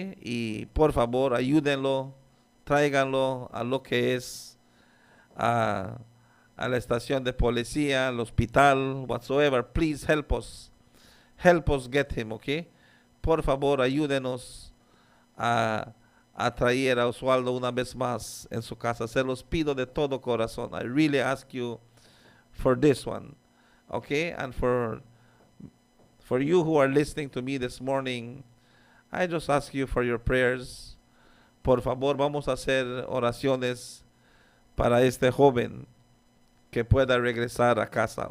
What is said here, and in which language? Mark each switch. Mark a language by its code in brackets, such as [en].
[es] Y por favor ayúdenlo, tráiganlo a lo que es a la estación de policía, al hospital, whatsoever. [en] Please help us get him, ¿ok? [es] Por favor ayúdenos a traer a Oswaldo una vez más en su casa. Se los pido de todo corazón. [en] I really ask you for this one, okay? And for you who are listening to me this morning, I just ask you for your prayers. [es] Por favor, vamos a hacer oraciones para este joven que pueda regresar a casa.